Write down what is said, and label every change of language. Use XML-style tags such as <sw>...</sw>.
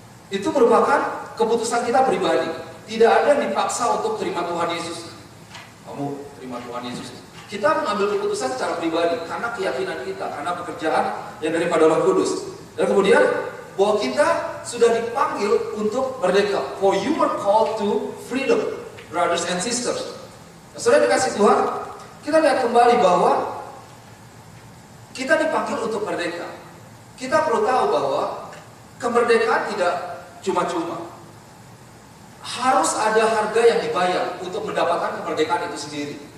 <id>Itu merupakan keputusan kita pribadi. Tidak ada yang dipaksa untuk terima Tuhan Yesus. Kamu terima Tuhan Yesus. Kita mengambil keputusan secara pribadi karena keyakinan kita, karena pekerjaan yang daripada Roh Kudus. Dan kemudian bahwa kita sudah dipanggil untuk merdeka.</id> <en>For you were called to freedom, brothers and sisters.</en> <id>Nah, saudara dikasih Tuhan, kita lihat kembali bahwa kita dipanggil untuk merdeka. Kita perlu tahu bahwa kemerdekaan tidak cuma-cuma. Harus ada harga yang dibayar untuk mendapatkan kemerdekaan itu sendiri.</id>